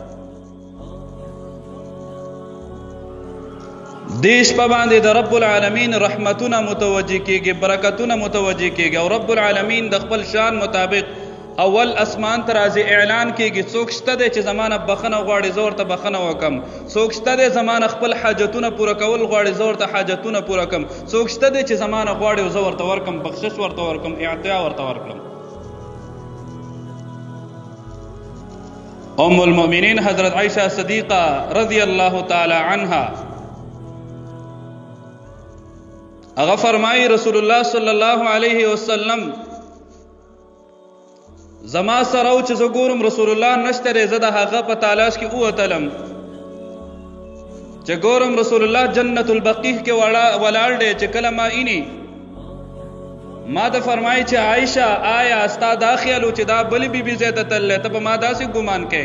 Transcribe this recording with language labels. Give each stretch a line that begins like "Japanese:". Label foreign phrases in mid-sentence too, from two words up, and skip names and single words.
Pashto: دې شپه باندې د
Arabic: رب العالمین
Pashto: رحمتونه متوجه کېږي، برکتونه متوجه کېږي او
Arabic: رب العالمین
Pashto: د خپل شان مطابق اول اسمان ته راځي اعلان کېږي څوک شته دی چې زمانه بخنه غواړي زه ورته بخنه وکم، څوک شته دی زمانه خپل حاجتونه پوره کول غواړي زه ورته حاجتونه پوره کم، څوک شته دی چې زمانه غواړي زه ورته ورکم، بخشش ورته ورکم، اعطا ورته ورکم. ام المؤمنین حضرت عائشہ صدیقہ
Arabic: رضی اللہ تعالی عنها
Pashto: هغه فرمایي رسول الله
Arabic: صلی الله علیه وسلم
Pashto: زما سره او چې زه ګورم رسول الله نشته دی زه د هغه په تلاش کې ووتلم چې ګورم رسول الله جنت البقیع کې ولاړ دی چې کله ما اینی ما ته فرمایي چې عائشہ آیا ستا دا خیال و چې دا بلې بیبي ځای ته تللی ته به ما داسې ګمان کوې؟